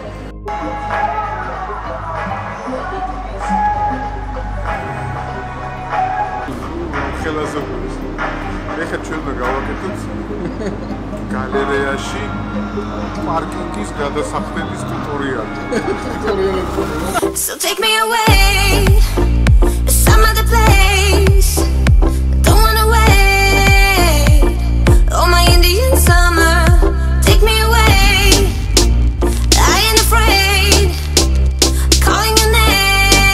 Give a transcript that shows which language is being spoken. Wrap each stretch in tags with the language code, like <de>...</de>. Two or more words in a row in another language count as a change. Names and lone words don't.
<ka>ხელაზე გულის. ეხლა ჩვენ და გავაკეთოთ გალერეაში პარკინგის გადასახდების ტუტორიალი.</ka> <en>So take me away to some other place. Don't wanna wait. Oh my Indian summer, take me away. I ain't afraid, calling your name.</en>